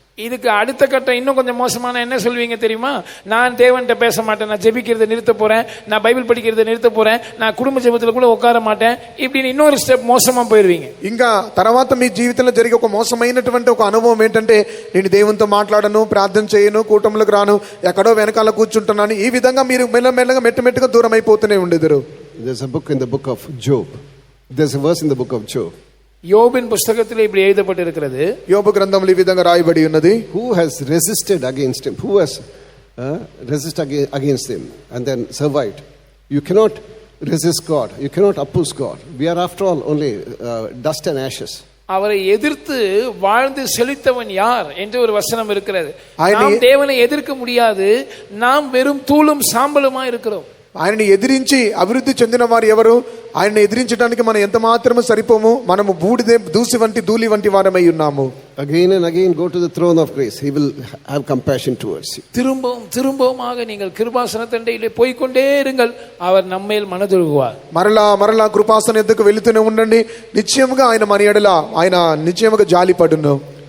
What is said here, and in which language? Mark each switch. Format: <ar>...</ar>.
<ta>இதுக்கு அடுத்த கட்டம் இன்னும் கொஞ்சம் மோசமான என்ன சொல்வீங்க தெரியுமா? நான் தேவன்கிட்ட பேச மாட்டேன், நான் ஜெபிக்கிறதை நிறுத்த போறேன், நான் பைபிள் படிக்கிறதை நிறுத்த போறேன், நான் குடும்ப ஜெபத்துல கூட உட்கார மாட்டேன், இப்படின்னு இன்னொரு ஸ்டெப் మోసமா పోయిరువீங்க.</ta> <te>ఇంకా తర్వాత మీ జీవితంలో జరిగే ఒక మోసమైనటువంటి ఒక అనుభవం ఏంటంటే, నేను దేవునితో మాట్లాడను, ప్రార్థన చేయను, కూటములకు రాను, ఎక్కడో వెనకాల కూర్చుంటున్నాను. ఈ విధంగా మీరు మెల్లమెల్లగా మెట్టుమెట్టుగా దూరం అయిపోతూనే ఉండేదారు.</te> <en>There's a book in the book of Job. There's a verse in the book of Job.</en> <ta>யோபின் புத்தகத்தில் இப்படி எழுதப்பட்டிருக்கிறது.</ta> <te>యోబు గ్రంథంలో ఈ విధంగా రాయబడి ఉన్నది.</te> <en>Who has resisted against him? Who has resisted against him and then survived? You cannot resist God. You cannot oppose God. We are after all only dust and ashes.</en> <ta>அவரை எதிர்த்து வாழ்ந்து செழித்தவன் யார் என்று ஒரு வசனம் இருக்கிறது.</ta> <te>ఆయన-</te> <ta>நாம் தேவனை எதிர்க்க முடியாது, நாம் வெறும் தூளும் சாம்பலுமா இருக்கிறோம்.</ta> <te>ఆయనని ఎదిరించి అభివృద్ధి చెందిన వారు ఎవరు? ఆయన్ని ఎదిరించడానికి మనం ఎంత మాత్రము సరిపోము. మనము బూడిదే దూసి వంటి ధూళి వంటి వారమై ఉన్నాము.</te> <en>Again and again go to the throne of grace. He will have compassion towards you.</en> <ta>திரும்பவும் திரும்பவுமாக நீங்கள் கிருபாசன தண்டையிலே போய்க்கொண்டே இருங்கள், அவர் நம்மேல் மனதுருகுவார்.</ta> <te>మరలా మరలా కృపాసన ఎద్దకు వెళుతూనే ఉండండి. నిశ్చయముగా ఆయన మన ఎడల ఆయన నిశ్చయముగా జాలిపడును.</te>